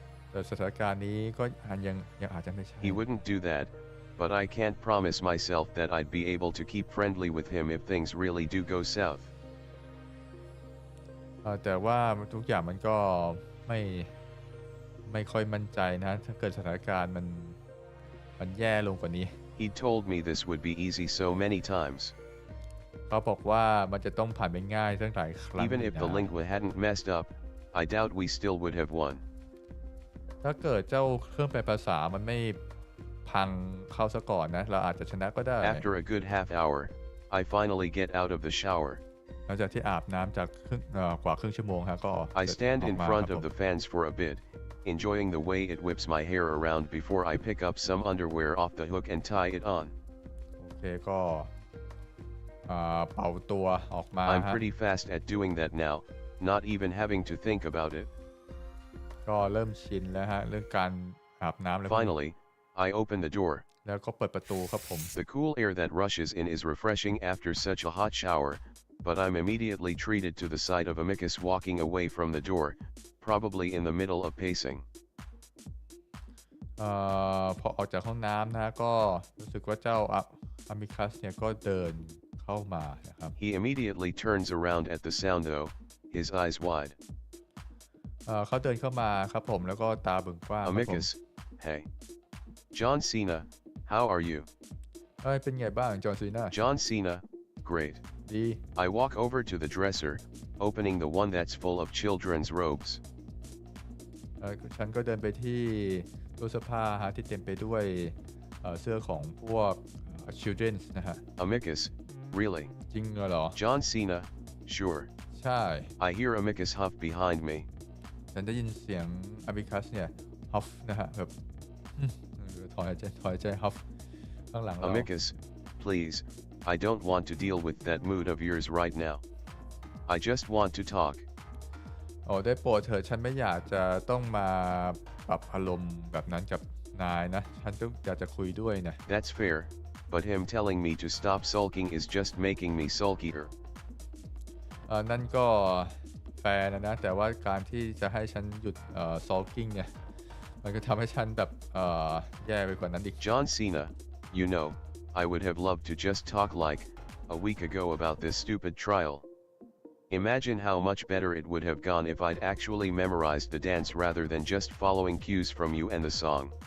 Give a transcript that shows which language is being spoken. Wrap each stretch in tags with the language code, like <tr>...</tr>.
<th>แต่สถานการณ์นี้ก็ยังอาจจะไม่ใช่</th> <en>He wouldn't do that, but I can't promise myself that I'd be able to keep friendly with him if things really do go south.</en> <th>แต่ว่าทุกอย่างมันก็ไม่ค่อยมั่นใจนะถ้าเกิดสถานการณ์มันแย่ลงกว่านี้</th> <en>He told me this would be easy so many times.</en> <th>เขาบอกว่ามันจะต้องผ่านไปง่ายตั้งหลายครั้ง</th> <en>Even if the lingua hadn't messed up, I doubt we still would have won.</en> <th>ถ้าเกิดเจ้าเครื่องแปลภาษามันไม่พังเข้าซะก่อนนะเราอาจจะชนะก็ได้</th> <en>After a good half hour, I finally get out of the shower.</en> <th>หลังจากที่อาบน้ำจากกว่าครึ่งชั่วโมงฮะก็</th> <en>I stand in front of the fans for a bit, enjoying the way it whips my hair around before I pick up some underwear off the hook and tie it on.</en> <th>โอเคก็เป่าตัวออกมา</th> <en>I'm pretty fast at doing that now, not even having to think about it.</en> <th>ก็เริ่มชินแล้วฮะเรื่องการอาบน้ำแล้ว</th> <en>Finally, I open the door.</en> <th>แล้วก็เปิดประตูครับผม</th> <en>The cool air that rushes in is refreshing after such a hot shower, but I'm immediately treated to the sight of Amicus walking away from the door, probably in the middle of pacing.</en> <th>พอออกจากห้องน้ำนะก็รู้สึกว่าเจ้าอามิคัสเนี่ยก็เดินเข้ามานะครับ</th> <en>He immediately turns around at the sound though, his eyes wide.</en> <th>เขาเดินเข้ามาครับผมแล้วก็ตาบึ่งกว้างครับผม</th> <en>Amicus, hey. John Cena, how are you?</en> <th>เป็นไงบ้างจอห์นซีนา</th> <en>John Cena, great.</en> <th>ดี</th> <en>I walk over to the dresser, opening the one that's full of children's robes.</en> <th>ฉันก็เดินไปที่ตู้เสื้อผ้าฮะที่เต็มไปด้วยเสื้อของพวก children นะฮะ</th> <en>Amicus, really?</en> <th>จริงเหรอ</th> <en>John Cena, sure.</en> <th>ใช่</th> <en>I hear Amicus huff behind me.</en> <th>ฉันได้ยินเสียงอามิคัสเนี่ยฮัฟนะฮะแบบถอยใจฮัฟข้างหลังเรา</th> <en>Amicus, please, I don't want to deal with that mood of yours right now. I just want to talk.</en> <th>ได้โปรดเถอะฉันไม่อยากจะต้องมาปรับอารมณ์แบบนั้นกับนายนะฉันก็อยากจะคุยด้วยนะ</th> <en>That's fair, but him telling me to stop sulking is just making me sulkier.</en> <th>นั่นก็แฟร์นะแต่ว่าการที่จะให้ฉันหยุดsulking เนี่ยมันก็ทำให้ฉันแบบแย่ไปกว่านั้นอีก</th> <en>John Cena, you know, I would have loved to just talk like a week ago about this stupid trial. Imagine how much better it would have gone if I'd actually memorized the dance rather than just following cues from you and the song.</en>